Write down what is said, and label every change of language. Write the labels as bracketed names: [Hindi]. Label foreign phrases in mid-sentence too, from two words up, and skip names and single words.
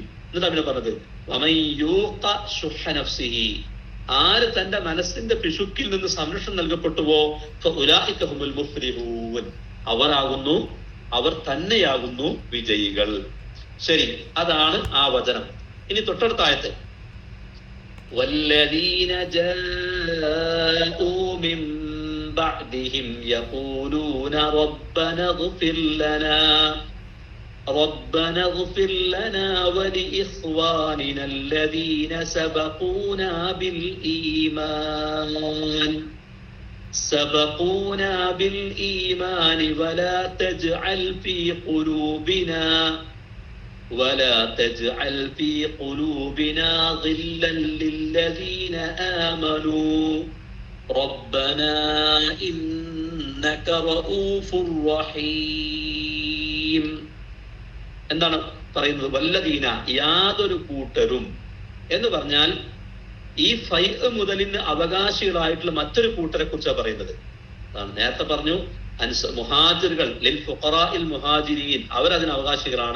[Malayalam] എന്നിട്ട് അവനെ പറഞ്ഞത് [Arabic] ومن يوق شح نفسه, [Malayalam] ആര് തന്റെ മനസ്സിന്റെ പിശുക്കിൽ നിന്ന് സംരക്ഷണം നൽകപ്പെട്ടുവോ [Arabic] فأولئك هم المفلحون, [Malayalam] അവർ തന്നെയാകുന്നു വിജയികൾ. ശരി, അതാണ് ആ വചനം. ഇനി തൊട്ടടുത്ത ആയത്ത്, [Arabic] والذين جاءوا من بعدهم يقولون ربنا اغفر لنا ولإخواننا الذين سبقونا بالإيمان ولا تجعل في قلوبنا غلا للذين آمنوا ربنا إنك رؤوف رحيم. [Malayalam] എന്താണ് പറയുന്നത്? വല്ലദീന, യാതൊരു കൂട്ടരും എന്ന് പറഞ്ഞാൽ ഈ ഫൈഅ് മുതലിന് അവകാശികളായിട്ടുള്ള മറ്റൊരു കൂട്ടരെ കുറിച്ചാണ് പറയുന്നത്. അതാണ് നേരത്തെ പറഞ്ഞു, മുഹാജിറുകൾ, [Arabic] للفقراء المهاجرين, [Malayalam] അവരതിന് അവകാശികളാണ്.